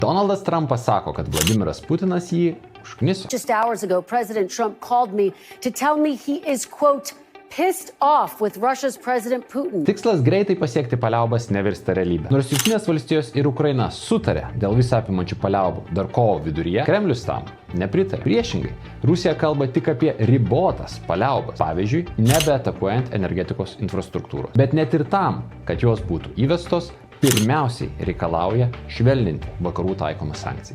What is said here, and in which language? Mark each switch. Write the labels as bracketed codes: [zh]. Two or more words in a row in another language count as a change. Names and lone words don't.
[lt] Donaldas Trumpas sako, kad Vladimiras Putinas jį užkniso. [en] Just hours ago, President Trump called me to tell me he is, quote, pissed off with Russia's President Putin. [lt] Tikslas greitai pasiekti paliaubas nevirsta realybė. Nors Jungtinės valstijos ir Ukraina sutarė dėl visapimančių paliaubų dar kovo viduryje, Kremlius tam nepritarė. Priešingai, Rusija kalba tik apie ribotas paliaubas, pavyzdžiui, nebeatakuojant energetikos infrastruktūros. Bet net ir tam, kad jos būtų įvestos, pirmiausiai reikalauja švelninti vakarų taikomas sankcijas.